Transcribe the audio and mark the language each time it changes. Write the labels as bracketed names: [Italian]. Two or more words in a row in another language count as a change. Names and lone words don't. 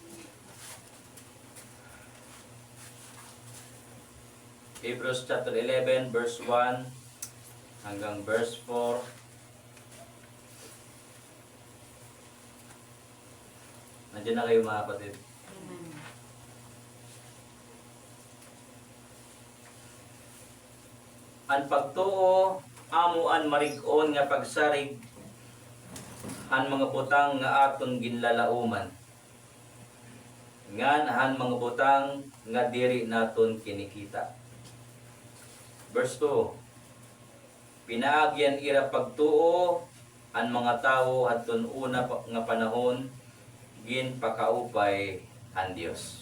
[Filipino] Hebrews chapter 11, verse 1 hanggang verse 4. Nandiyan na kayo mga kapatid. [Waray] Ang pagtuo, amo an marig-on nga pagsarig, han mga butang nga aton ginlalauman. Ngan han mga butang nga diri naton kinikita. Verse 2. Pinaagyan ira pagtuo ang mga tao adton una nga panahon gin pakaupay ang Dios.